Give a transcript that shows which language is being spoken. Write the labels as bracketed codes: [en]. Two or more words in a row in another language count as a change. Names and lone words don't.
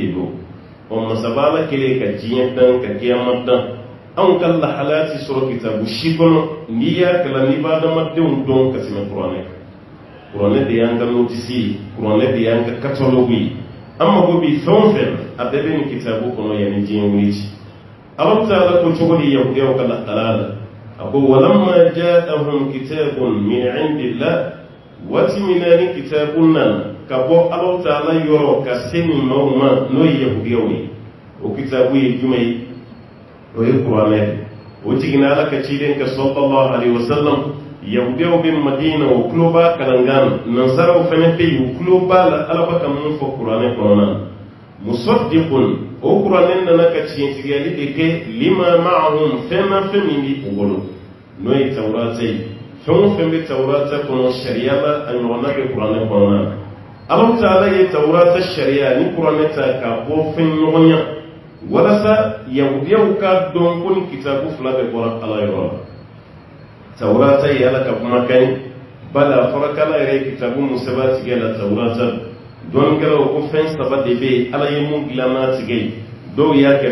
[bm] de don masaba ala kelen ka diɲɛ dan ka kiyama dan anw ka lahalaya tɛ sɔrɔ kitabu si kɔnɔ n'i y'a kalan n'i b'a adamadenw dɔn ka tɛmɛ kuranɛ kan kuranɛ de y'an ka notisi ye kuranɛ de y'an ka catalogue ye an mago bi fɛn o fɛn a bɛɛ bɛ nin kitabu kɔnɔ yanni diɲɛ wuli ci Allah ta'ala ko cogo di yahudiyaw ka lahalaya la a ko [ar] ولما جاءهم كتاب من عند الله [bm] waati min na ni kitabu nana ka bɔ Allah ta'ala yɔrɔ ka se nin maaw ma n'o ye yahudiyaw ye o kitabu ye jumɛn ye o ye kuranɛ de o jiginna ala ka ciden ka [ar] صلى الله عليه وسلم [bm] yahudiyaw bɛ madina o tulo b'a kalangan na nasaraw fana bɛ yen o tulo b'a la ala bɛ ka mun fɔ kuranɛ kɔnɔna na musaddiqun o kuranɛ nana ka tiɲɛtigɛli de kɛ [ar] لما معهم [bm] fɛn na fɛn min bɛ u bolo n'o ye tawurata ye fɛn o fɛn bɛ tawurata kɔnɔ sariya la a ɲɔgɔnna bɛ kuranɛ kɔnɔna na Allah ta'ala ye tawurata sariya ni kuranɛ ta ka bɔ fɛn ɲɔgɔnya walasa yahudiyaw ka dɔn ko ni kitabu fila bɛ bɔra ala yɔrɔ la tawurata ye ala ka kumakan ye bala fɔra k'ala yɛrɛ ye kitabu mun sɛbɛn tigɛ la tawurata dɔnnikɛlaw ko fɛn saba de bɛ yen ala ye mun dilan n'a tigɛ ye dɔw y'a kɛ